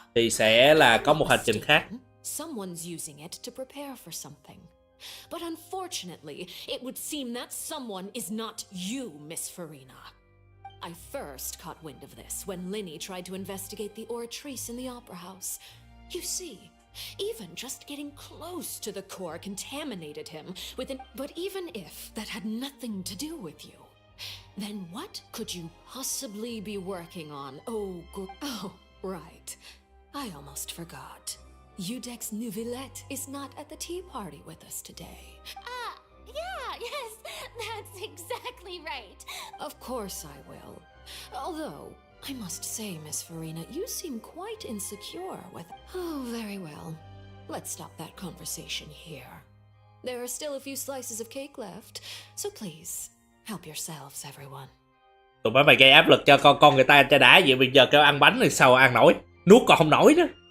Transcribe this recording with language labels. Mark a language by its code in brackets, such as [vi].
[vi] Thì sẽ là có một hành trình khác. [en] Someone's using it to prepare for something. But unfortunately, it would seem that someone is not you, Miss Farina. I first caught wind of this when Linny tried to investigate the oratrice in the opera house. You see, even just getting close to the core contaminated him with an... But even if that had nothing to do with you, then what could you possibly be working on? Oh, right. I almost forgot. Udex Nouvillette is not at the tea party with us today. Yeah, yes, that's exactly right. Of course I will. Although, I must say, Miss Farina, you seem quite insecure with... Oh, very well. Let's stop that conversation here. There are still a few slices of cake left, so please, help yourselves, everyone. [vi] Tụi mày gây áp lực cho con người ta cho đã vậy, bây giờ kêu ăn bánh thì sao ăn nổi, nuốt còn không nổi nữa.